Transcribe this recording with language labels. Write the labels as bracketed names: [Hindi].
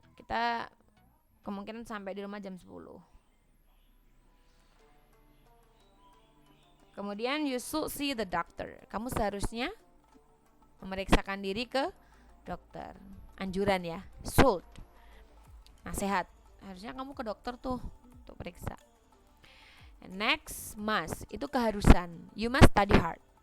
[Indonesian] Kita kemungkinan sampai di rumah jam 10. [English] Kemudian you should see the doctor. [Indonesian] Kamu seharusnya memeriksakan diri ke dokter. Anjuran ya, should. Nasihat. Harusnya kamu ke dokter tuh untuk periksa. [English] And next, must. [Indonesian] Itu keharusan. [English] You must study hard.